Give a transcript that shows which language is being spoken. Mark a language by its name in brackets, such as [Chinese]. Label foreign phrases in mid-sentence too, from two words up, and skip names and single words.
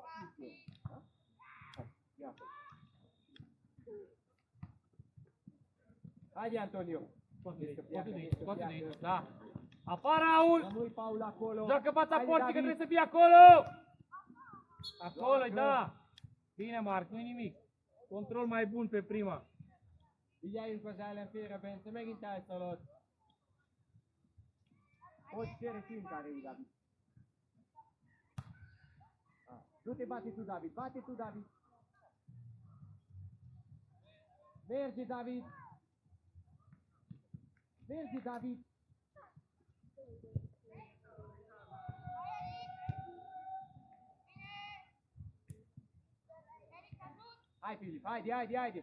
[Romanian] Haide, Antonio. Scoate de aici, scoate de aici, da. Afară, Raul! Rămâi, Paul, acolo. Joacă fața Haide, porții, că David. trebuie să fie acolo! Acolo, da! Bine, Marc, nu-i nimic. Control mai bun pe prima. [Hungarian] Vigyáljunk az ellenfélre, Bence, megint elszaladt. Hogy félre szintára, [Romanian] David. Du-te, bate tu, David, bate tu, David. Merge, David. Merge, David. Hai, Filip, haide, haide, haide.